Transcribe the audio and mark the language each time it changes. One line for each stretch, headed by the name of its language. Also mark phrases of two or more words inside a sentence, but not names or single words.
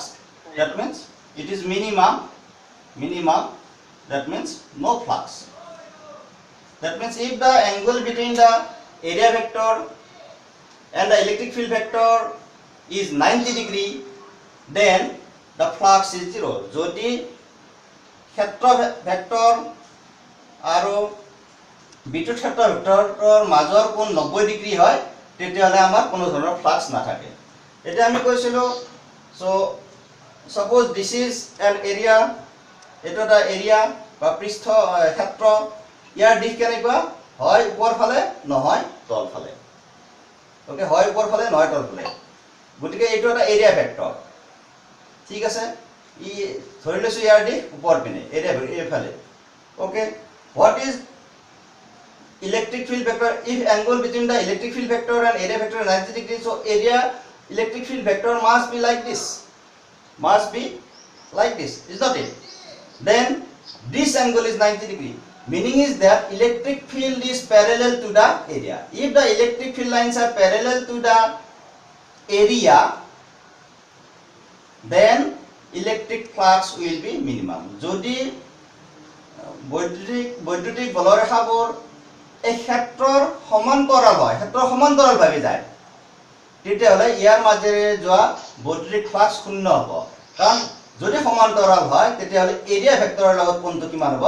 English: That means it is minimum, that means no flux. That means if the angle between the area vector and the electric field vector is 90 degree, then the flux is 0.
Assamese: Jodi ক্ষেত্ৰ ভেক্টৰ আৰু বিদ্যুৎ ক্ষেত্ৰ ভেক্টৰৰ মাজৰ কোণ 90 ডিগ্ৰী হয় তেতিয়াহলে আমাৰ কোনো ধৰণৰ ফ্লাক্স নাথাকে। এটা আমি কৈছিলো,
English: so suppose this is an area,
Assamese: এটা এটা এৰিয়া বা পৃষ্ঠ ক্ষেত্ৰ, ইয়াৰ দিশ কেনেকুৱা হয় ওপৰ ফালে নহয় তল ফালে। ওকে, হয় ওপৰ ফালে নহয় তল ফালে। গতিকে এইটো এটা
English: area vector,
Assamese: ঠিক আছে। ই ধৰি লৈছো ইয়াৰ দিশ ওপৰ পিনে এৰিয়া এইফালে।
English: ওকে, what is electric field vector? If angle between the electric field vector and area vector is 90 degree, so area electric field vector must be like this, is not it? Then this angle is 90 degree, meaning is that electric field is parallel to the area. If the electric field lines are parallel to the area, then electric flux will be minimum.
Assamese: Jodi বৈদ্যুতিক বলৰেখাবোৰ এই ক্ষেত্ৰৰ সমান্তৰাল ভাৱে যায় তেতিয়াহলে ইয়াৰ মাজেৰে যোৱা বৈদ্যুতিক ফ্লাক্স শূন্য হ'ব। কাৰণ যদি সমান্তৰাল হয় তেতিয়াহলে
English: area vector
Assamese: লগত কোণটো কিমান হ'ব?